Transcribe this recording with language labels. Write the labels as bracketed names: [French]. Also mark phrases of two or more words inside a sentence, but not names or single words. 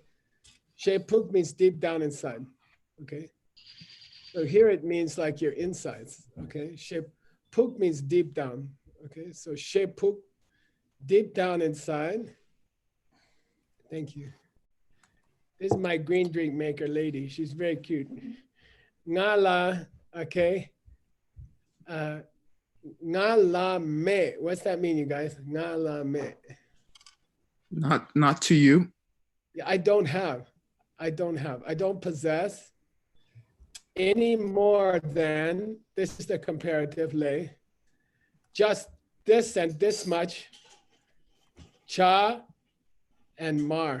[English] She puk means deep down inside, okay? So here it means like your insides, okay? She puk means deep down, okay? So she puk, deep down inside. Thank you. This is my green drink maker lady. She's very cute. Ngala, okay? Ngala me. What's that mean, you guys? Ngala me. Not to you. Yeah, I don't possess any more than, this is the comparative lay, just this and this much, cha and mar.